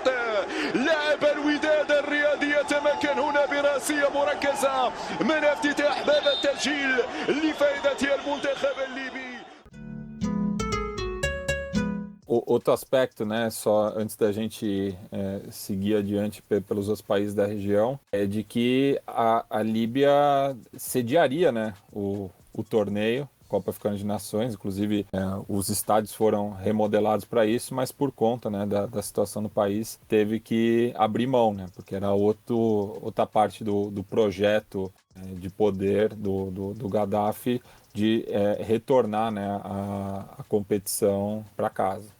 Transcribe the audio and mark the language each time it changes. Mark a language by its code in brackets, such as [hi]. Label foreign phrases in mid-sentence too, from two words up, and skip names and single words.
[ar] لاعب الوداد الرياضي يتمكن هنا براسية مركزة من افتتاح باب التسجيل لفائدة المنتخب الليبي. [pt] Outro aspecto, né, só antes da gente seguir adiante pelos outros países da região, é de que a Líbia sediaria, né, o torneio Copa Africana de Nações, inclusive os estádios foram remodelados para isso, mas por conta, né, da situação no país teve que abrir mão, né, porque era outra parte do projeto de poder do Gaddafi de retornar, né, a competição para casa.